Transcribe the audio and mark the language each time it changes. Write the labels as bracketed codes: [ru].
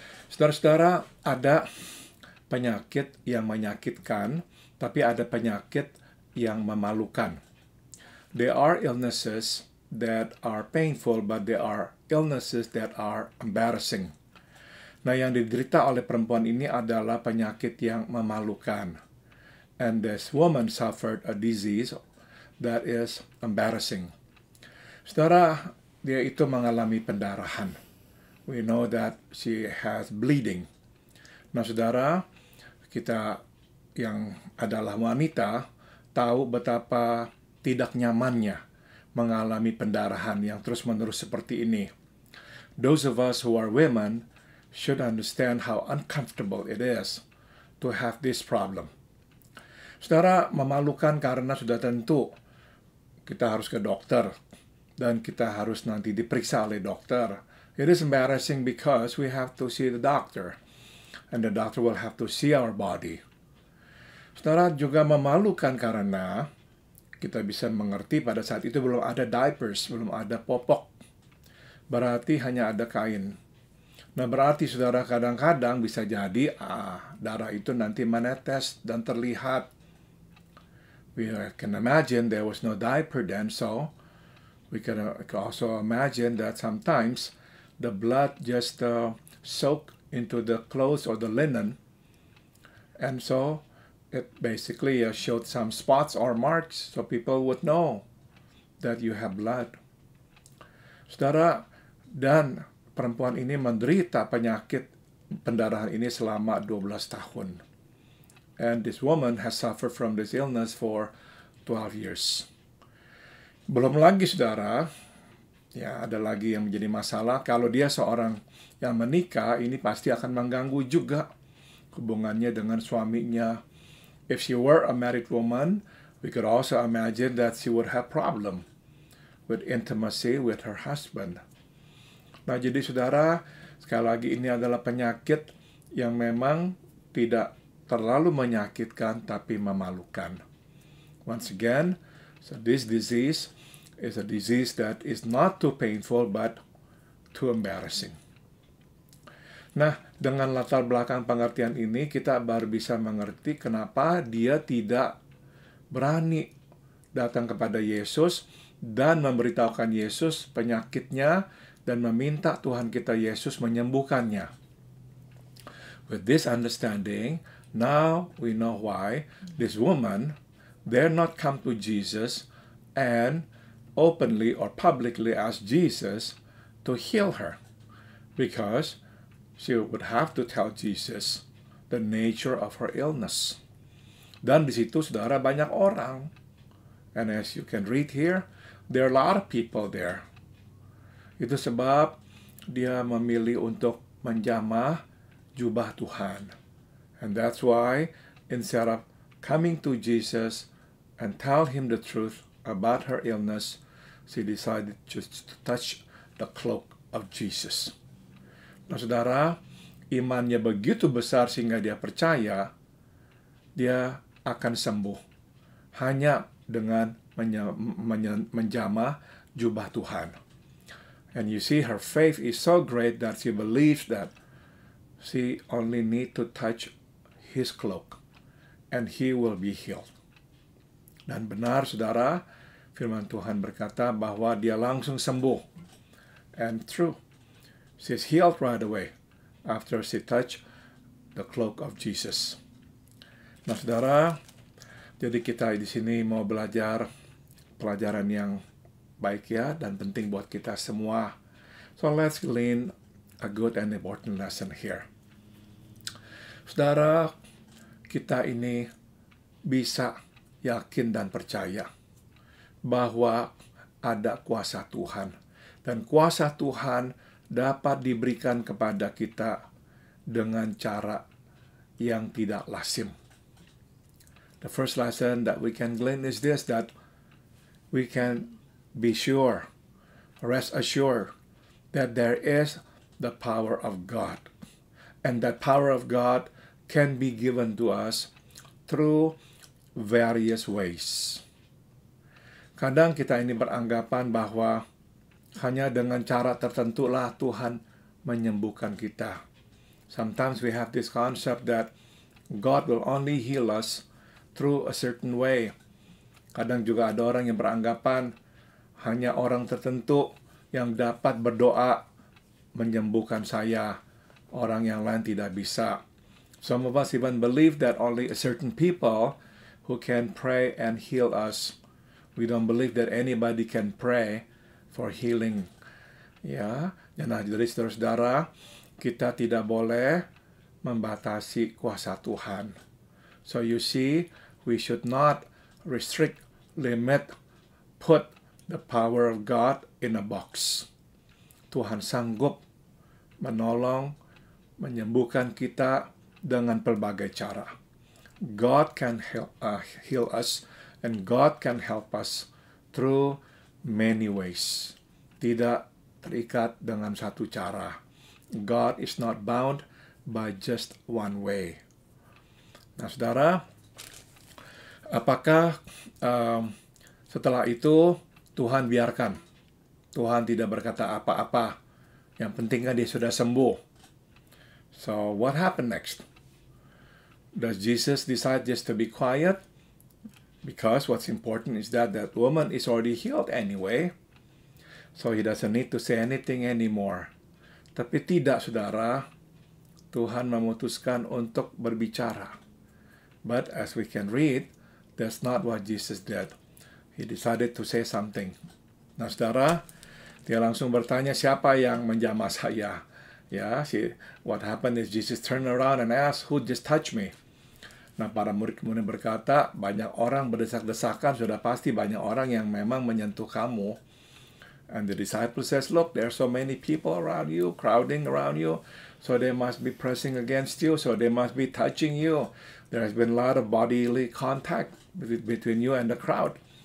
[id] Saudara-saudara, ada penyakit yang menyakitkan, tapi ada penyakit yang memalukan. [en] There are illnesses that are painful, but there are illnesses that are embarrassing. [id] Nah, yang diderita oleh perempuan ini adalah penyakit yang memalukan. [en] And this woman suffered a disease that is embarrassing. [id] Saudara, dia itu mengalami pendarahan. [en] We know that she has bleeding. [id] Nah, saudara, kita yang adalah wanita tahu betapa tidak nyamannya mengalami pendarahan yang terus-menerus seperti ini. [en] Those of us who are women should understand how uncomfortable it is to have this problem. [id] Saudara, memalukan karena sudah tentu kita harus ke dokter dan kita harus nanti diperiksa oleh dokter. [en] It is embarrassing because we have to see the doctor and the doctor will have to see our body. [id] Saudara, juga memalukan karena kita bisa mengerti pada saat itu belum ada diapers, belum ada popok. Berarti hanya ada kain. Nah, berarti saudara kadang-kadang bisa jadi darah itu nanti menetes dan terlihat. [en] We can imagine there was no diaper then, so we can also imagine that sometimes the blood just soaked into the clothes or the linen, and so it basically showed some spots or marks so people would know that you have blood. [id] Saudara, dan perempuan ini menderita penyakit pendarahan ini selama 12 tahun. [en] And this woman has suffered from this illness for 12 years. [id] Belum lagi, saudara, ya ada lagi yang menjadi masalah. Kalau dia seorang yang menikah, ini pasti akan mengganggu juga hubungannya dengan suaminya. [en] If she were a married woman, we could also imagine that she would have problem with intimacy with her husband. [id] Nah, jadi saudara, sekali lagi ini adalah penyakit yang memang tidak terlalu menyakitkan tapi memalukan. [en] Once again, so this disease is a disease that is not too painful but too embarrassing. [id] Nah, dengan latar belakang pengertian ini, kita baru bisa mengerti kenapa dia tidak berani datang kepada Yesus dan memberitahukan Yesus penyakitnya dan meminta Tuhan kita Yesus menyembuhkannya. [en] With this understanding, now we know why this woman dare not come to Jesus and openly or publicly ask Jesus to heal her, because she would have to tell Jesus the nature of her illness. [id] Dan di situ, saudara, banyak orang. [en] And as you can read here, there are a lot of people there. [id] Itu sebab dia memilih untuk menjamah jubah Tuhan. [en] And that's why instead of coming to Jesus and tell him the truth about her illness, she decided just to touch the cloak of Jesus. [id] Nah, saudara, imannya begitu besar sehingga dia percaya dia akan sembuh hanya dengan menjamah jubah Tuhan. [en] And you see, her faith is so great that she believes that she only need to touch his cloak and he will be healed. [id] Dan benar, saudara, firman Tuhan berkata bahwa dia langsung sembuh. [en] And true, she's healed right away after she touched the cloak of Jesus. [id] Nah, saudara, jadi kita di sini mau belajar pelajaran yang baik ya, dan penting buat kita semua. [en] So let's glean a good and important lesson here. [id] Saudara, kita ini bisa yakin dan percaya bahwa ada kuasa Tuhan. Dan kuasa Tuhan dapat diberikan kepada kita dengan cara yang tidak lazim. [en] The first lesson that we can glean is this, that we can be sure, rest assured, that there is the power of God. And that power of God can be given to us through various ways. [id] Kadang kita ini beranggapan bahwa hanya dengan cara tertentu lah Tuhan menyembuhkan kita. [en] Sometimes we have this concept that God will only heal us through a certain way. [id] Kadang juga ada orang yang beranggapan hanya orang tertentu yang dapat berdoa menyembuhkan saya, orang yang lain tidak bisa. [en] Some of us even believe that only a certain people who can pray and heal us. We don't believe that anybody can pray for healing. [id] Ya, nah jadi saudara-saudara, kita tidak boleh membatasi kuasa Tuhan. [en] So you see, we should not restrict, limit, put the power of God in a box. [id] Tuhan sanggup menolong, menyembuhkan kita dengan pelbagai cara. [en] God can heal us, and God can help us through many ways. [id] Tidak terikat dengan satu cara. [en] God is not bound by just one way. [id] Nah, saudara, apakah setelah itu Tuhan biarkan? Tuhan tidak berkata apa-apa. Yang penting kan dia sudah sembuh. [en] So, what happened next? Does Jesus decide just to be quiet? Because what's important is that woman is already healed anyway. So, he doesn't need to say anything anymore. [id] Tapi tidak, saudara. Tuhan memutuskan untuk berbicara. [en] But as we can read, that's not what Jesus did. He decided to say something. [id] Nah, saudara, dia langsung bertanya, siapa yang menjamah saya? [en] Ya, what happened is Jesus turned around and asked, who just touched me? [id] Nah, para murid kemudian berkata, banyak orang berdesak-desakan, sudah pasti banyak orang yang memang menyentuh kamu. [en] And the disciples says, look, there are so many people around you, crowding around you, so they must be pressing against you, so they must be touching you. There has been a lot of bodily contact between you and the crowd.